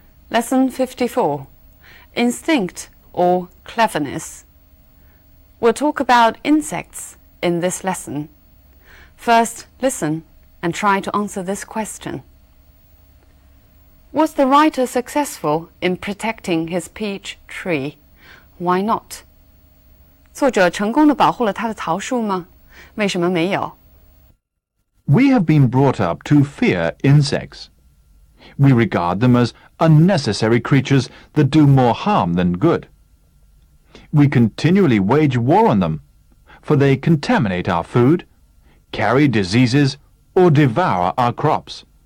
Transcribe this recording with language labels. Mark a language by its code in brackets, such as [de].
[en] Lesson 54, Instinct or Cleverness. We'll talk about insects in this lesson. First, listen and try to answer this question. Was the writer successful in protecting his peach tree? Why not? [zh] 作者成功地保护了他的桃树吗？为什么没有？ [en] We have been brought up to fear insects. We regard them as unnecessary creatures that do more harm than good. We continually wage war on them, for they contaminate our food, carry diseases, or devour our crops.